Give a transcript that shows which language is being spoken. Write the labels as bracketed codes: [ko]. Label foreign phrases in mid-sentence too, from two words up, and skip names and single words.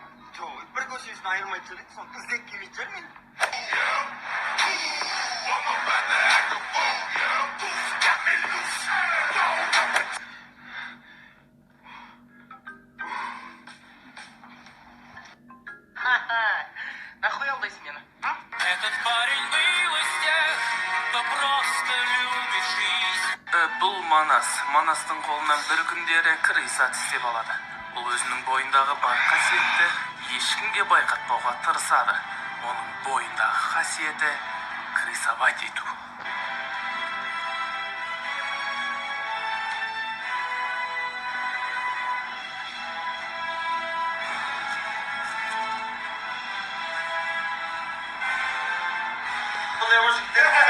[kk] Жоқ, бір көшесін айырмайтын шығар еді, соны іздеп келмейтін шығар мен. Нахуй алдайсың мені? [ru] Этот парень был из тех, кто просто любит жизнь. [kk] Бұл Манас. Манастың қолынан бір күндері крыса тістеп алады. Бұл өзінің бойындағы бар қасиетті ешкімге байқатпауға тырысады. Оның бойындағы қасиеті крысовать ету. Бұлай ол жігіттер.